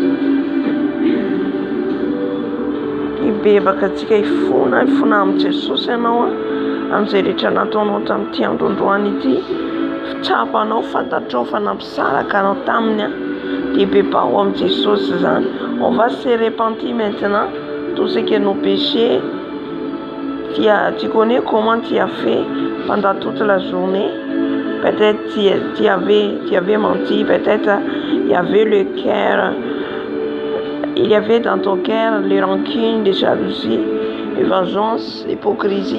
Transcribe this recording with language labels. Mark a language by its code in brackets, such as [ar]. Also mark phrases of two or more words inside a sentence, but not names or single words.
[mg] Ibebaka antsika ifona amin'ny Jesosy ianao amin'izay rehetra nataonao tamin'ity androandroany ity. Fitsapanao, fantatrao fa nampisaraka anao taminy dia bebao amin'ny Jesosy zany. [fr] On va se repentir maintenant tout ce que nos péchés. Tu connais comment tu as fait pendant toute la journée. Peut-être tu avais menti, peut-être il y avait le cœur, il y avait dans ton cœur les rancunes, les jalousies, les vengeances, l'hypocrisie.